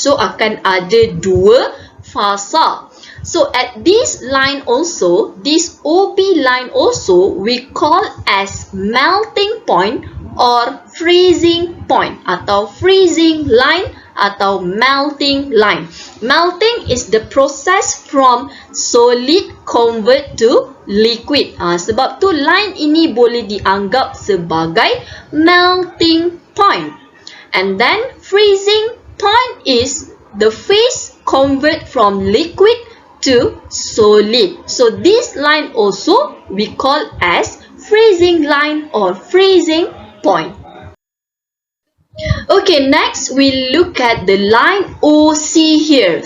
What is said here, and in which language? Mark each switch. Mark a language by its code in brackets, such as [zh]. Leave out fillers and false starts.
[ms] So akan ada dua fasa. [en] So at this line also, this OB line also, we call as melting point or freezing point, [ms] atau [en] freezing line atau melting line. Melting is the process from solid convert to liquid. [ms] Sebab tu line ini boleh dianggap sebagai melting point. [en] And then freezing point is the phase convert from liquid to solid. So this line also we call as freezing line or freezing point. Okay, next we look at the line OC here.